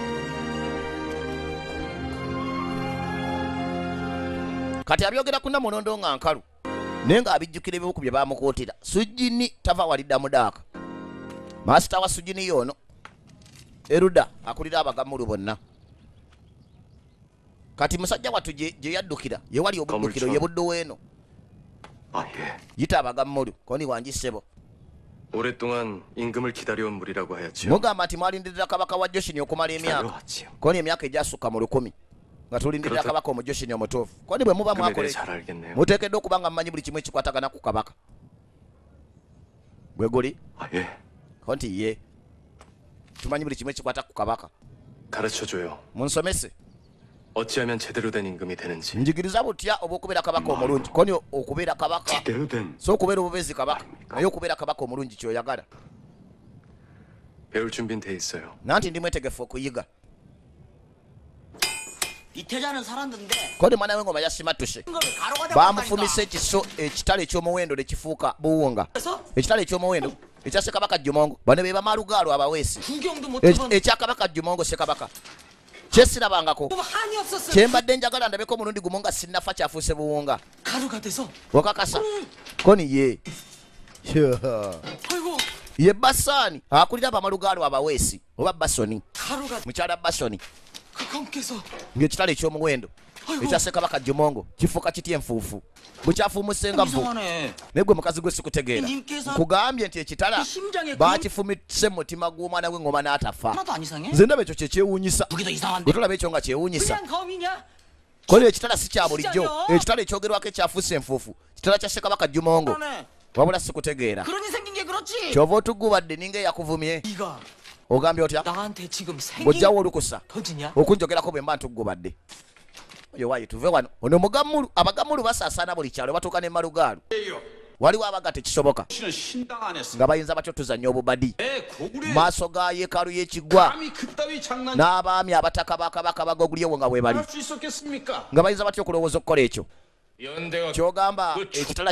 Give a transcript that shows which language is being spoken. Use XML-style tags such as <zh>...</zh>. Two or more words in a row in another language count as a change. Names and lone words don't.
<lg>kati abyogera ku Namulondo nga nkalu naye ng'abijjukira ebibuku bye baamukuutira Sujini tava wali Damudaaka maasita wa Sujini y'ono Eruda akulira abagamulu bonna kati musajja wattu gye yaddukira ye wali obuddukiro ye buddo weeno yita abagamulu koni wangisebo</lg> <ko>오랫동안 임금을 기다려온 무리라고 하였지요.</ko> <lg>mugamba nti mwalindirira kabaka wa Joshini okumala emyaka koni emyaka egyasukka mu 10 nga tulindirira kabaka omu Joshini omutuufu koni bwe muba mwakole muteekeddwa okuba nga mumanyi buli kimu ekikwatagana ku kabaka gwe guli konti ye tumanyi buli kimu ekikwata ku kabaka</lg> <ko>가르쳐줘요.</ko> <lg>munsomese</lg> <ko>어찌하면 제대로 된 임금이 되는지.</ko> <lg>njigiriza butya oba okubeera kabaka omulungi koni okubeera kabaka</lg> <ko>제대로 된</ko> <lg>so okubeera obubezi kabaka naye okubeera kabaka omulungi kyoyagala</lg> <ko>배울 준비는 돼 있어요.</ko> <lg>nanti ndi mwetegefu okuyiga</lg> <ko>이태자는 살았는데</ko> <lg>kodi mwana w'engoma yasimatuse bamufumise ekiso ekitale ekyomuwendo ne kifuuka buwunga ekitale ekyomuwendo ekya Ssekabaka Jumongo bano be bamalugaalo abaweesi</lg> <ko>구경도 못해본</ko> <lg>ekya Kabaka Jumongo Ssekabaka kyesirabangako</lg> <ko>한이 없었어.</ko> <lg>kyembadde njagala ndabeko omulundi gumu nga sinnafa kyafuuse buwunga</lg> <ko>가루가 돼서</ko> <lg>wakakasa koni ye</lg> <ko>아이고</ko> <lg>ye Basaani akulira abamalugaalo abaweesi oba Basoni</lg> <ko>가루가</ko> <lg>mukyala Basoni</lg> <ko>그건께서</ko> <lg>ng'ekitale ekyomuwendo ekya Ssekabaka Jumongo kifuuka kitya enfuufu bukyafuumusenga vu</lg> <ko>이상하네.</ko> <lg>naye gwe mukazi gwe sikutegeera nkugambye nti ekitala</lg> <ko>심장에</ko> <lg>baakifumise mu mutima gw'omwana w'engoma n'atafa</lg> <ko>하나도 안 이상해?</ko> <lg>nze ndaba ekyo kyekyewuunyisa</lg> <ko>무기도 이상한데.</ko> <lg>gwe tolaba ekyo nga kyewuunyisa</lg> <ko>그냥 검이냐?</ko> <lg>kole ekitala si kya bulijjo ekitala ekyogerwako ekyafuuse enfuufu kitala kya Ssekabaka Jumongo</lg> <ko>그러네.</ko> <lg>wabula sikutegeera</lg> <ko>그러니 생긴 게 그렇지.</ko> <lg>kyova otugubadde ninga eyakuvumye</lg> <ko>네가</ko> <lg>ogambye otya</lg> <ko>나한테 지금 생긴</ko> <lg>bw'ojjawo olukusa</lg> <ko>터지냐?</ko> <lg>okunjogerako bwe mba ntugubadde oyo waayi tuve wano ono mugamulu abagamulu basaasaana buli kyalo batuuka ne malugaalo waliwo abaga tekisoboka nga bayinza batyo tuzannya obubadi maaso ga yeekaalu y'ekiggwa n'abaami abataka ba kabaka bagogulyewo nga bwe bali nga bayinza batyo okulowooza okukola ekyo kyogamba ekitala</lg>